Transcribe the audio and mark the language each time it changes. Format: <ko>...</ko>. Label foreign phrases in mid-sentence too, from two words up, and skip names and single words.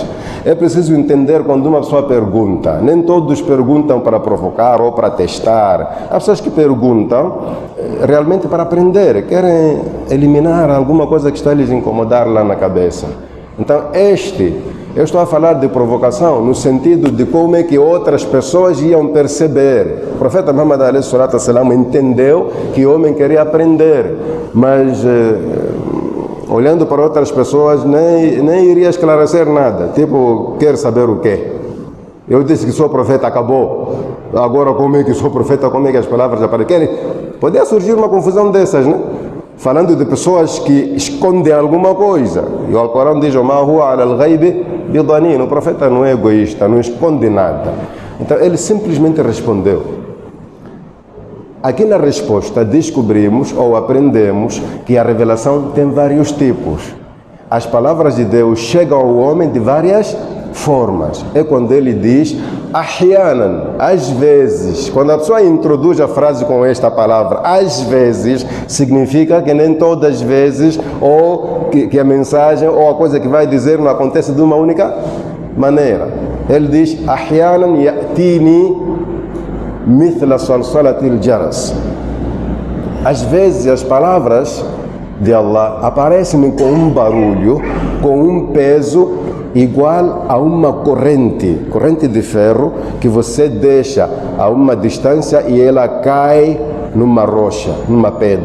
<pt>É preciso entender quando uma pessoa pergunta. Nem todos perguntam para provocar ou para testar. Há pessoas que perguntam realmente para aprender. Querem eliminar alguma coisa que está a lhes incomodar lá na cabeça. Então eu estou a falar de provocação no sentido de como é que outras pessoas iam perceber. O profeta Muhammad</pt> <ar>عليه الصلاة والسلام</ar> <pt>entendeu que o homem queria aprender, mas olhando para outras pessoas nem iria esclarecer nada. Tipo, quer saber o quê? Eu disse que sou profeta, acabou. Agora como é que sou profeta, como é que as palavras aparecem? Podia surgir uma confusão dessas, né? Falando de pessoas que escondem alguma coisa. E o Alcorão diz,</pt> <ar>"ما هو على الغيب بضنين."</ar> <pt>O profeta não é egoísta, não esconde nada. Então ele simplesmente respondeu. Aqui na resposta descobrimos ou aprendemos que a revelação tem vários tipos. As palavras de Deus chegam ao homem de várias formas. É quando ele diz ahyanan, às vezes. Quando a pessoa introduz a frase com esta palavra, às vezes, significa que nem todas as vezes, ou que a mensagem ou a coisa que vai dizer não acontece de uma única maneira. Ele diz</pt> <ar>أحيانا يأتيني مثل صلصلة الجرس.</ar> <pt>Às vezes as palavras de Allah aparecem com um barulho, com um peso igual a uma corrente de ferro que você deixa a uma distância e ela cai numa rocha, numa pedra.</pt>